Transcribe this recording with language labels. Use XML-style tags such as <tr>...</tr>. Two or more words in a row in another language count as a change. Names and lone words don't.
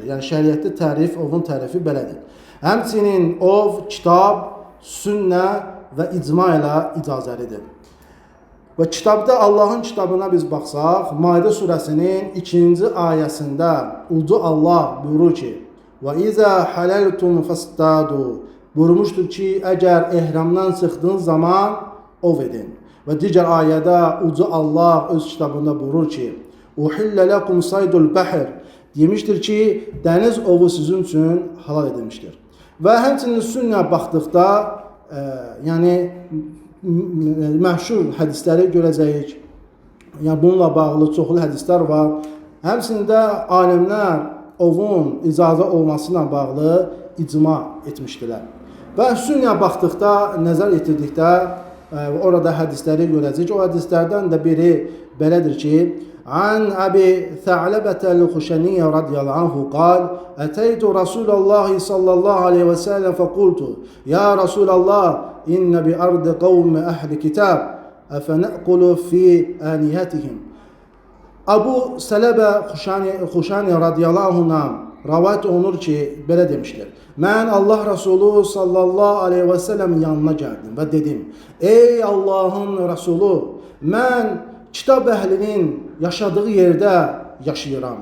<az>Yəni şəriətdə ovun tərifi belədir. Həmçinin ov, kitab, sünnə və icma ilə icazəlidir. Və kitabda Allahın kitabına biz baxsaq, Maidə surəsinin 2-ci ayəsində Uca Allah buyurur ki,</az> <ar>وَإِذَا حَلَلْتُمْ فَاسْتَادُوا</ar> <az>buyurmuşdur ki, əgər ehramdan çıxdığın zaman ov edin. Və digər ayədə Uca Allah öz kitabında buyurur ki,</az> <ar>اُحِلَّ لَكُمْ صَيْدُ الْبَحِرِ</ar> <az>demişdir ki, dəniz ovu sizin üçün halal edilmişdir. Və həmçinin sünnə baxdıqda, yəni məşhur hədisləri görəcəyik. Yəni bununla bağlı çoxlu hədislər var. Həmçində alimlər ovun icazə olmasıyla bağlı icma etmişdilər. Və sünnəyə baxdıqda, nəzər yetirdikdə orada hədisləri görəcəyik. O hədislərdən də biri belədir ki,</az> <ar>عن أبي ثعلبة الخشني رضي الله عنه قال أتيت رسول الله صلى الله عليه وسلم فقلت يا رسول الله إن بأرض قوم أهل كتاب أفنأكل في آنيتهم.</ar> <az>Abu Sələbə Xuşani</az> <ar>رضي الله عنه</ar> <az>rəvayət olunur ki, belə demişdir. Mən Allah Resulü</az> <ar>صلى الله عليه وسلم</ar> <az>yanına gəldim və dedim, ey Allahın Resulü, mən kitab əhlinin yaşadığı yerdə yaşayıram.</az>